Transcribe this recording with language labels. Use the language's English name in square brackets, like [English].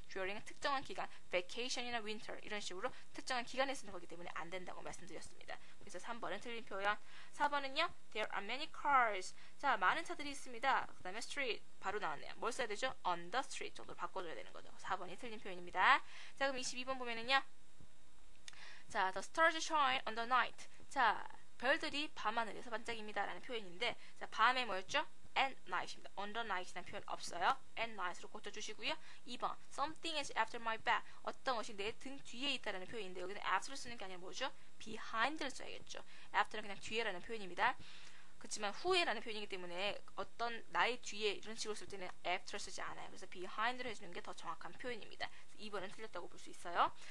[Korean] during은 특정한 기간, vacation이나 winter 이런 식으로 특정한 기간에 쓰는 거기 때문에 안 된다고 말씀드렸습니다. 그래서 3번은 틀린 표현. 4번은요. [English] There are many cars. [Korean] 자, 많은 차들이 있습니다. 그 다음에 street 바로 나왔네요. 뭘 써야 되죠? on the street 정도로 바꿔줘야 되는 거죠. 4번이 틀린 표현입니다. 자, 그럼 22번 보면은요. [English] 자, the stars shine on the night. [Korean] 자, 별들이 밤하늘에서 반짝입니다 라는 표현인데, 자, 밤에 뭐였죠? at night입니다. on the night이라는 표현 없어요. at night으로 고쳐주시고요. [English] 2번 something is after my back. [Korean] 어떤 것이 내 등 뒤에 있다라는 표현인데 여기는 after를 쓰는 게 아니라 뭐죠? behind를 써야겠죠. after는 그냥 뒤에라는 표현입니다. 그렇지만 후에라는 표현이기 때문에 어떤 나의 뒤에 이런 식으로 쓸 때는 after 쓰지 않아요. 그래서 behind를 해주는 게 더 정확한 표현입니다. 2번은 틀렸다고 볼 수 있어요.